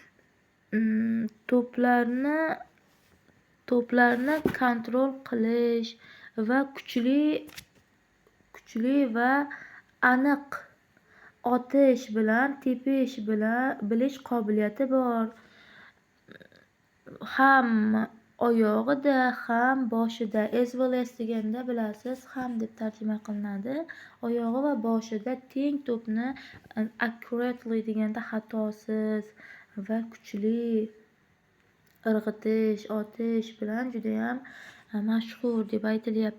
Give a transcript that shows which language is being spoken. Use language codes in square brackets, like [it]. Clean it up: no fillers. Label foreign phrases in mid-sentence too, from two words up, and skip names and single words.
[uz] to'plarni kontrol qilish va kuchli va aniq otish bilan tepish bilish qobiliyati bor. Ham oyog'ida, ham boshida. [en] As well as [uz] deganda bilasiz, ham deb tarjima qilinadi. Oyog'i va boshida teng to'pni accurately deganda xatosiz va kuchli irg'itish, otish bilan juda ham mashhur deb aytilyapti.